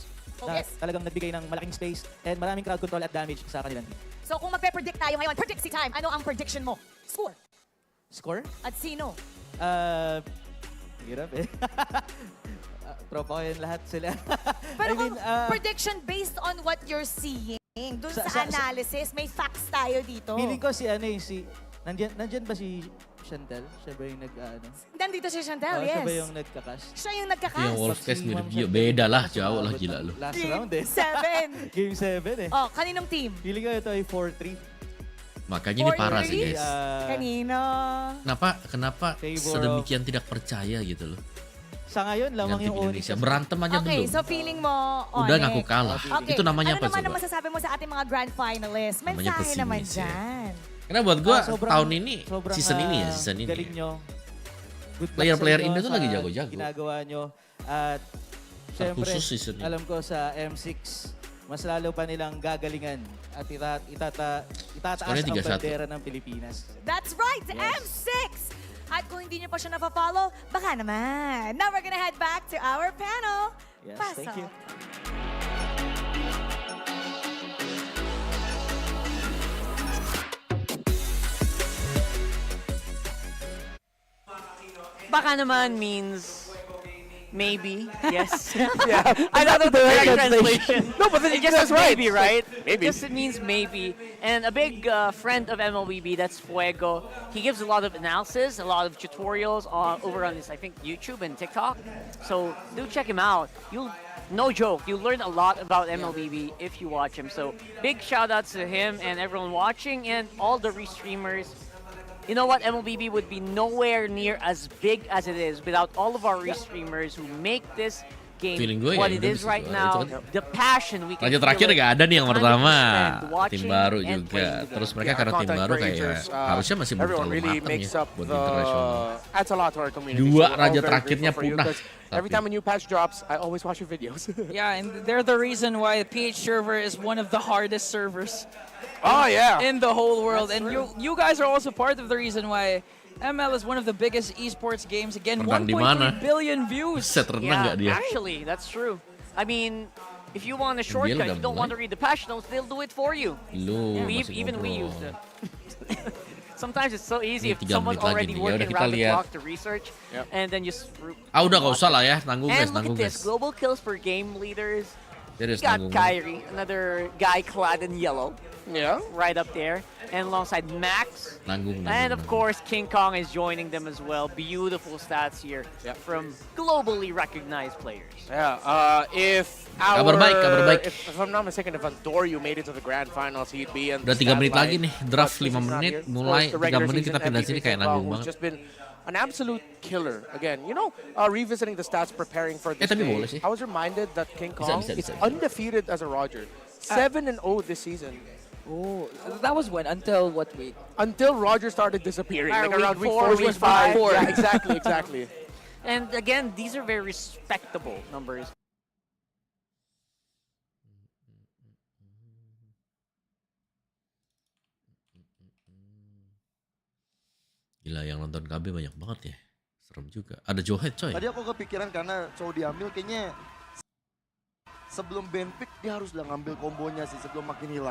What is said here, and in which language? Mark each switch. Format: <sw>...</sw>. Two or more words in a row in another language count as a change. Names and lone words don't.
<tl>Na talagang nagbigay ng malaking space and maraming</tl> <en>crowd control</en> <tl>at damage sa kanilang team. So kung magpe-predict tayo ngayon, predict si time, ano ang prediction mo? Score? Score? At sino? Hirap eh. Tropa ko yun lahat sila. Pero kung</tl> <en>prediction based on what you're seeing,</en> <tl>dun sa analysis, may facts tayo dito. Feeling ko nandyan ba si Chantel? Siya ba yung Nandito si Chantel, yes. Siya ba yung nagkakas? Siya yung nagkakas.</tl> <id>Yung Wolfcast ni beda lah, jauh lah gila lu.</id> <en>Last round eh. 7. Game 7 eh.</en> <tl>Oh, kaninong team? Feeling ko ito ay 4-3.</tl> <id>Makanya ini parah sih guys.</id> <tl>Kanino?</tl> <id>Kenapa sedemikian tidak percaya gitu loh.</id> <tl>Sa ngayon, lamang yung</tl> <id>Indonesia. Berantem aja belum.</id> <en>Okay, so feeling</en> <tl>mo,</tl> <id>Udah ngaku kalah. Okay. Itu namanya apa</id> <tl>Ano naman</tl> <id>coba?</id> <tl>ang masasabi mo sa ating mga grand finalists? Mensahe naman dyan.</tl> <id>Karena buat gua tahun ini, season ini.</id> <tl>Galing nyo.</tl> <id>Player-player Indo tuh lagi jago-jago.</id> <tl>Ginagawa nyo. At syempre, alam ko sa M6, mas lalo pa nilang gagalingan at itataas ang bandera ng Pilipinas.</tl> <en>That's right, M6!</en> <tl>At kung hindi nyo pa siya napafollow, baka naman.</tl> <en>Now we're gonna head back to our panel. Yes,</en> <tl>Pasok.</tl> <en>thank you.</en> <tl>Baka naman</tl> <en>means maybe, yes. Yeah, I thought that the correct translation. No, but it just says right. maybe, right? Maybe. It means maybe. And a big friend of MLBB, that's Fuego. He gives a lot of analysis, a lot of tutorials over on his, I think, YouTube and TikTok. So do check him out. No joke, you learn a lot about MLBB if you watch him. So big shout outs to him and everyone watching and all the restreamers. You know what? MLBB would be nowhere near as big as it is without all of our restreamers who make this game what it is right now. The passion we can</en> <id>Raja terakhir gak ada nih yang pertama. Tim baru juga. Terus mereka karena tim baru kayak harusnya masih belum terlalu matang ya buat internasional. Dua raja terakhirnya punah.</id> <en>Every time a new patch drops, I always watch your videos. Yeah, and they're the reason why PH server is one of the hardest servers. In the whole world. And you guys are also part of the reason why ML is one of the biggest esports games. Again, 1.3 billion views. Yeah, actually, that's true. I mean, if you want a shortcut, you don't want to read the patch notes, they'll do it for you. Even we use it. Sometimes it's so easy if someone's already working around the clock to research, and then you...</en> <id>Udah gak usah lah ya, tanggung guys,</id> <en>And look at this, global kills per game leaders. We got</en> <id>tanggung.</id> <en>Kyrie, another guy clad in yellow. Yeah. Right up there. And alongside Max. And of course, King Kong is joining them as well. Beautiful stats here from globally recognized players. Yeah, if</en> <id>Kabar baik.</id> <en>If I'm not mistaken, if Adorio made it to the grand finals, he'd be in the</en> <id>Udah 3 menit lagi nih, draft 5 menit, mulai 3 menit kita pindah sini kayak nanggung banget.</id> <en>Just been an absolute killer. Again, you know, revisiting the stats, preparing for this</en> <id>tapi</id> <en>day,</en> <id>boleh sih.</id> <en>I was reminded that King Kong is undefeated as a Roger. 7-0 this season. Oh, that was when? Until what week? Until Roger started disappearing, like week around week 4, 4, week 5. Yeah, exactly. And again, these are very respectable numbers.</en> <id>Gila, yang nonton KB banyak banget ya. Serem juga. Ada Johet coy. Tadi aku kepikiran karena Chow diambil kayaknya sebelum ban pick dia harus udah ngambil kombonya sih sebelum makin hilang.</id>